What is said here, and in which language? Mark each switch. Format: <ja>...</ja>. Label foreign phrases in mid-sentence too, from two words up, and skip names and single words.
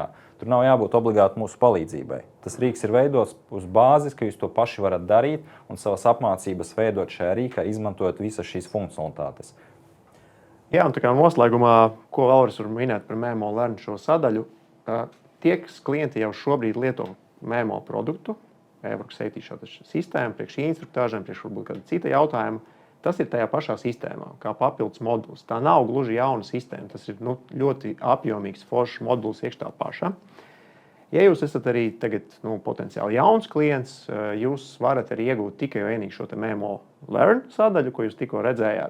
<lv>Tur nav jābūt obligāti mūsu palīdzībai. Tas rīks ir veidots uz bāzes, ka jūs to paši varat darīt un savas apmācības veidot šajā rīkā, izmantojot visas šīs funkcionalitātes. Jā, un tā kā noslēgumā, ko vēlreiz var minēt par Memo Learn šo sadaļu, tie, kas klienti jau šobrīd lieto Memo produktu,</lv> <en>e-work safety</en> <lv>šo sistēmu, priekš instruktāžiem, priekš varbūt kāda cita jautājuma, tas ir tajā pašā sistēmā, kā papildus moduls. Tā nav gluži jauna sistēma. Tas ir ļoti apjomīgs, foršs moduls iekšā pašā. Ja jūs esat arī tagad, potenciāli jauns klients, jūs varat arī iegūt tikai vienīgi šo Memo Learn sadaļu, ko jūs tikko redzējāt.</lv>